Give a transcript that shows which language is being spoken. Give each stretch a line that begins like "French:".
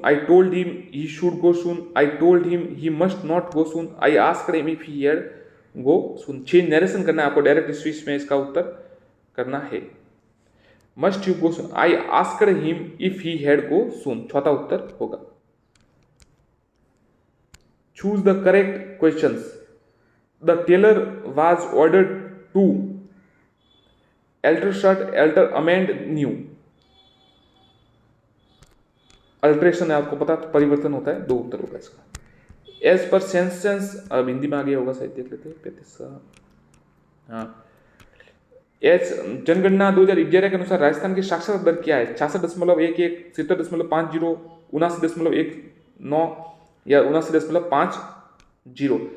English: I told him he should go soon. I told him he must not go soon. I asked him if he had go soon.
Hindi: Change narration करना है आपको, direct switch में इसका उत्तर करना है।
English: Must you go soon? I asked him if he had go soon.
Hindi: चौथा उत्तर होगा।
English: Choose the correct questions. The tailor was ordered to alter shirt, alter, amend, new.
Hindi: Alteration है आपको पता, तो परिवर्तन होता है, 2 उत्तर होगा इसका। एज पर सेंसेंस, अब हिंदी में आगे होगा शायद, देख लेते हैं 35। हाँ, एज जनगणना 2011 के अनुसार राजस्थान की साक्षरता दर क्या है? 66.11, 70.50, 79.19 या 79.50।